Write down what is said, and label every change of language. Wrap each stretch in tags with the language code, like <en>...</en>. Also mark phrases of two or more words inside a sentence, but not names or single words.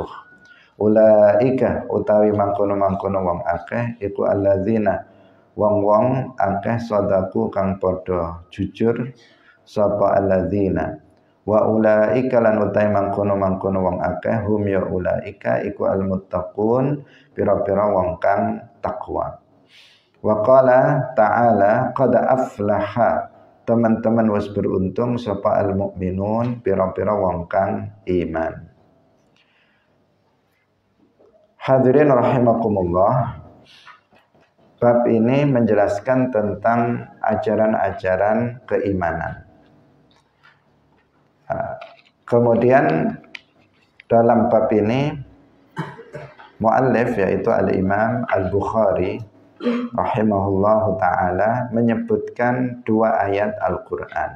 <jv>Ulaika utawi mangkono-mangkono wong akeh iku alladzina wong-wong akeh sadaku kang padha jujur sapa</jv> <ar>الذين وأولئك</ar> <jv>lan utawi mangkono-mangkono wong akeh hum ya ulaika iku almuttaqun pira-pira wong kang takwa.</jv> <ar>وقال تعالى قد أفلح</ar> <jv>teman-teman wis beruntung sapa al-mukminun pira-pira wong kang iman.</jv> <ar>حاضرين رحمكم الله.</ar> <id>Bab ini menjelaskan tentang ajaran-ajaran keimanan. Kemudian dalam bab ini muallif yaitu al-Imam Al-Bukhari</id> <ar>رحمه الله تعالى</ar> <id>menyebutkan dua ayat Al-Quran.</id>